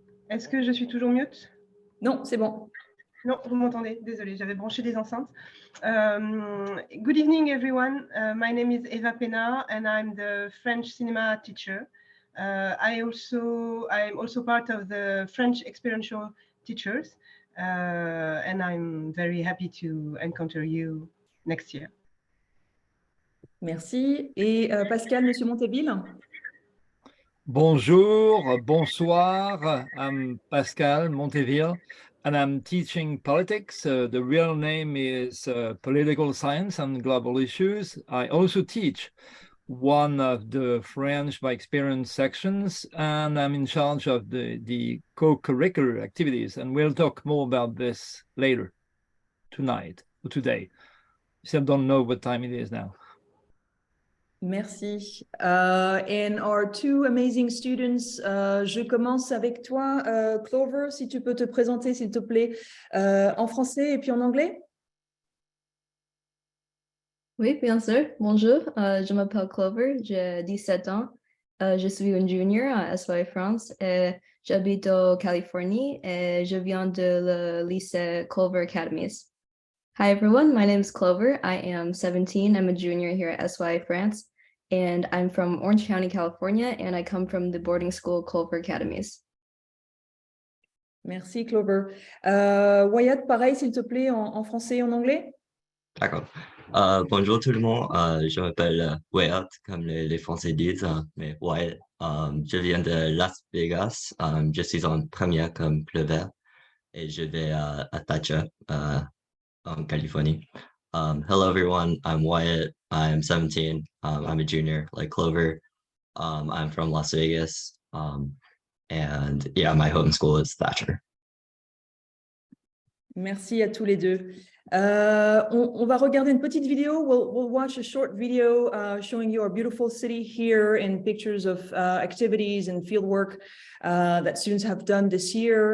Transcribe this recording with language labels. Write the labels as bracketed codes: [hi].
[fr] Est-ce que je suis toujours mute? Non, c'est bon. Non, vous m'entendez? Désolée, j'avais branché des enceintes. [en] Good evening, everyone. My name is Eva Pena, and I'm the French cinema teacher. I'm also part of the French experiential teachers, and I'm very happy to encounter you next year. [fr] Merci. Et Pascal, Monsieur Monteville? Bonjour, bonsoir. [en] I'm Pascal Monteville, and I'm teaching politics. The real name is Political Science and Global Issues. I also teach one of the French by Experience sections, and I'm in charge of the co-curricular activities. And we'll talk more about this later, tonight, or today. Still don't know what time it is now. [fr] Merci. [en] And our two amazing students, [fr] je commence avec toi, Clover, si tu peux te présenter, s'il te plaît, en français et puis en anglais. Oui, bien sûr. Bonjour, je m'appelle Clover, j'ai 17 ans. Je suis une junior à SYA France et j'habite en Californie et je viens de le lycée Clover Academies. [en] Hi everyone, my name is Clover. I am 17. I'm a junior here at SYA France, and I'm from Orange County, California, and I come from the boarding school Clover Academies. [fr] Merci Clover. Wyatt, pareil, s'il te plaît, en français et en anglais. D'accord. Bonjour tout le monde. Je m'appelle Wyatt, comme les Français disent, mais Wyatt. Je viens de Las Vegas. Je suis en première comme Clover et je vais à Thatcher. En Californie. [en] Hello everyone, I'm Wyatt, I'm 17, I'm a junior like Clover. I'm from Las Vegas, and yeah, my home school is Thatcher. [fr] Merci à tous les deux. On va regarder une petite vidéo. [en] We'll watch a short video showing you our beautiful city here and pictures of activities and fieldwork that students have done this year.